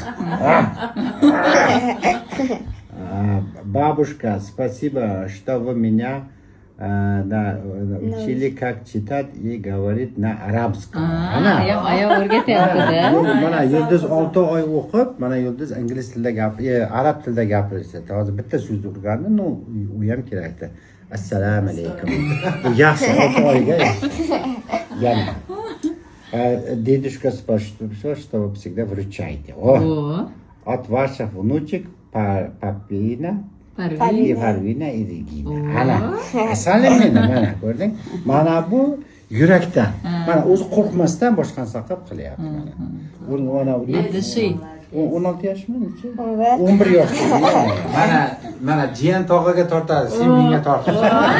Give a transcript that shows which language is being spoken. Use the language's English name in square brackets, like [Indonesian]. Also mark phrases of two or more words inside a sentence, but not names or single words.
[Russian] Бабушка, спасибо, что вы меня учили, как читать и говорить на арабском. [Uzbek] Ayam o'rgatyapti-da. Mana Yulduz 6 oy o'qib, mana Yulduz ingliz tilida arab tilida gapiryapti. Hozir bitta so'zni o'rgandi, no, u ham kerakda. Assalomu alaykum. Bu yaxshi 6 oyga. [Russian] Yani дедушка спрашивает, что вы всегда вручаете. От ваших внучек Папина, и Парвина, и Регина. [Uzbek] Ana, asalimini mana ko'rding? Mana bu yurakdan. Mana o'zi qo'rqmasdan boshqani saqlab qilyapti mana. Mana 16 yoshmi? 11 yoshda. Mana jiyan tog'aga tortadi, sen menga tortasan.